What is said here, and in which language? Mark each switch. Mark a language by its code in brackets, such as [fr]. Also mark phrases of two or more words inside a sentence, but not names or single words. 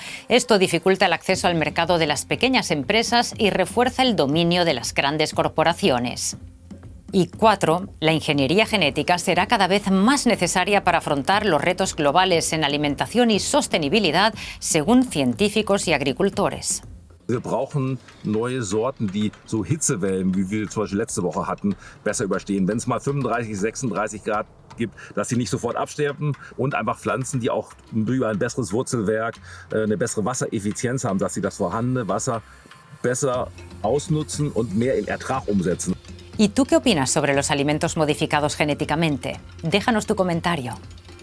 [es] Esto dificulta el acceso al mercado de las pequeñas empresas y refuerza el dominio de las grandes corporaciones. Y 4. La ingeniería genética será cada vez más necesaria para afrontar los retos globales en alimentación y sostenibilidad, según científicos y agricultores. [de] Wir brauchen neue Sorten, die so Hitzewellen, wie wir zum Beispiel letzte Woche hatten, besser überstehen. Wenn es mal 35, 36 Grad gibt, dass sie nicht sofort absterben und einfach Pflanzen, die auch über ein besseres Wurzelwerk, eine bessere Wassereffizienz haben, dass sie das vorhandene Wasser besser ausnutzen und mehr in Ertrag umsetzen. [es] ¿Y tú qué opinas sobre los alimentos modificados genéticamente? Déjanos tu comentario.